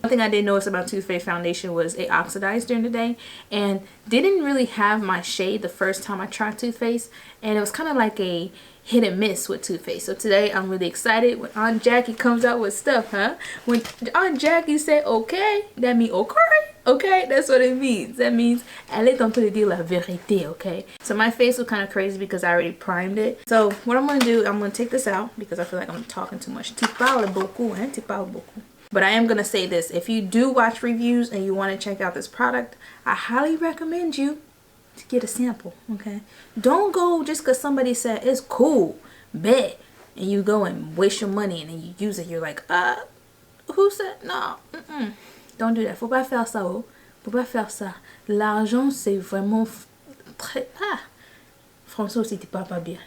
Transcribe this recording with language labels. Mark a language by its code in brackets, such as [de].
[en] One thing I did notice about Too Faced foundation was it oxidized during the day and didn't really have my shade the first time I tried Too Faced, and it was kind of like a hit and miss with Too Faced. So today I'm really excited when Aunt Jackie comes out with stuff, huh? When Aunt Jackie say okay, that means okay. Okay, that's what it means. That means [fr] elle est en train de dire la vérité, okay? [en] So my face was kind of crazy because I already primed it. So what I'm going to do, I'm going to take this out because I feel like I'm talking too much. [fr] Tu parles beaucoup, hein? Tu parles beaucoup. [en] But I am going to say this. If you do watch reviews and you want to check out this product, I highly recommend you to get a sample, okay? Don't go just because somebody said it's cool, bet, and you go and waste your money and then you use it. You're like, who said no? Don't do that. [fr] Faut pas faire ça, oh. Faut pas faire ça. L'argent, c'est vraiment très... Français aussi, tu parles pas bien.